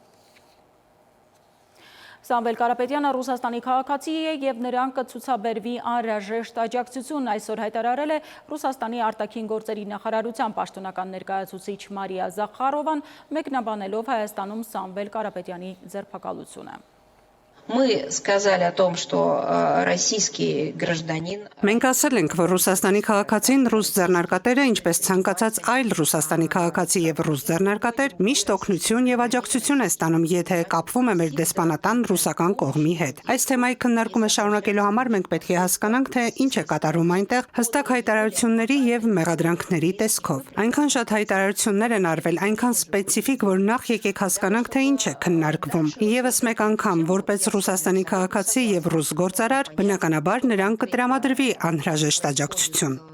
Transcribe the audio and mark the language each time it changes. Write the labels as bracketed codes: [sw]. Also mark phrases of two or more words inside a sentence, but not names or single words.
[hy] Սամվել Կարապետյանը Ռուսաստանի քաղաքացի է և նրան կցուցաբերվի անհրաժեշտ աջակցություն, այսօր հայտարարել է Ռուսաստանի արտաքին գործերի նախարարության պաշտոնական ներկայացուցիչ Մարիա Զախարովան, մեկնաբանելով Հայաստանում Սամվել Կարապետյանի ձերբակալությունը։ [ru] Мы сказали о том, что российский гражданин... [hy] Մենք ասել ենք, որ Ռուսաստանի քաղաքացին ռուս ձեռնարկատերը, ինչպես ցանկացած այլ Ռուսաստանի քաղաքացի եւ ռուս ձեռնարկատեր, միշտ օգնություն եւ աջակցություն է ստանում, եթե կապվում է մեր դեսպանատան ռուսական կողմի հետ։ Այս թեմայի քննարկումը շարունակելու համար մենք պետք է հասկանանք, թե ինչ է կատարվում այնտեղ հստակ հայտարարությունների եւ մեղադրանքների տեսքով։ Այնքան շատ հայտարարություններ են արվել, այնքան սպეციფიկ, որ նախ եկեք հասկանանք, թե ինչ է քննարկվում։ Եվս մեկ անգամ, որպես Ռուսաստանի քաղաքացի եւ ռուս գործարար, բնականաբար նրան կտրամադրվի անհրաժեշտ աջակցություն։